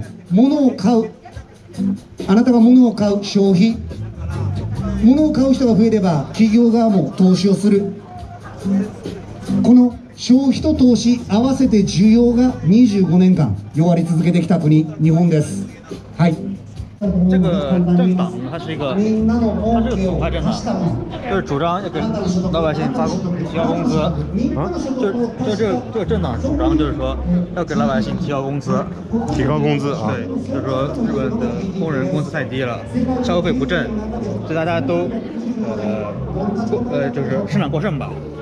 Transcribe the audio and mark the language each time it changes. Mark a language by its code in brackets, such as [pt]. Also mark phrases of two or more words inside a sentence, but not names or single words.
[ja] 物を買う、あなたが物を買う消費、物を買う人が増えれば企業側も投資をする。この消費と投資合わせて需要が25年間弱り続けてきた国、日本です。はい。 [zh] 这个政党它是一个，它是个左派政党，就是主张要给老百姓提高工资啊，就这个政党主张就是说要给老百姓提高工资，提高工资啊。对，就是说日本的工人工资太低了，消费不振，所以大家都就是生产过剩吧。